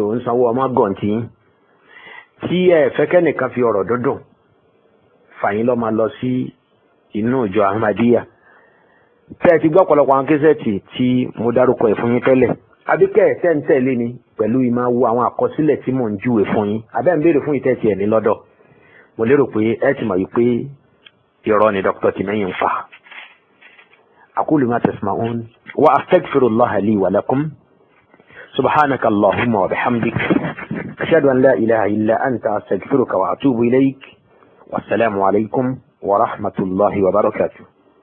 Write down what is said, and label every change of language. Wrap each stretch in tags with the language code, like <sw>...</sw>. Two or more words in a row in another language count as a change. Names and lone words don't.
<yo>ò ń sanwó ọmọ gọ̀ǹtì tí ẹ fẹ́ kẹ́nìkan fi ọ̀rọ̀ dúndùn fàyín lọ́ máa lọ sí inú ìjọ Ahmadiyya tẹ́ ẹ ti gbọ́ ọ̀pọ̀lọpọ̀ àwọn késẹ́ẹ̀tì tí mo dárúkọ ẹ̀ fún yín tẹ́lẹ̀ àbíkẹ́ tẹ́ ń tẹ̀lé ni pẹ̀lú ìmọ̀ wo àwọn àkọsílẹ̀ tí mò ń júwe fún yín abẹ́ ń béèrè fún ìtẹ́tì ẹ̀ ní lọ́dọ̀ mo lérò pé ẹ ti mọ̀ wípé irọ́ ni Dr. Tìmẹ́yìn ń fa.</yo> <ar>أقول ما تسمعون وأستغفر الله لي ولكم سبحانك اللهم وبحمدك أشهد أن لا إله إلا أنت أستغفرك وأتوب إليك والسلام عليكم ورحمة الله وبركاته.</ar>